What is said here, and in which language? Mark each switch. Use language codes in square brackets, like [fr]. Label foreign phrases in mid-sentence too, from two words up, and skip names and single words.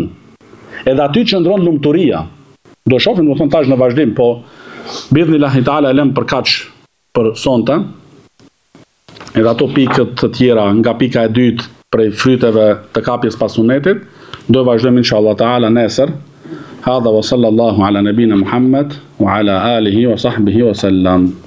[sq] Edhe aty qëndron lumturia. Do shohim domethënë tash në vazhdim, po [ar] بإذن الله تعالى [sq] lëm për kaç për sonte. Edhe ato pikët të tjera nga pika e dytë prej fryteve të kapjes pas sunetit, do vazhdojmë [ar] إن شاء الله تعالى [sq] nesër. [ar] هذا وصلى الله على نبينا محمد وعلى آله وصحبه وسلم.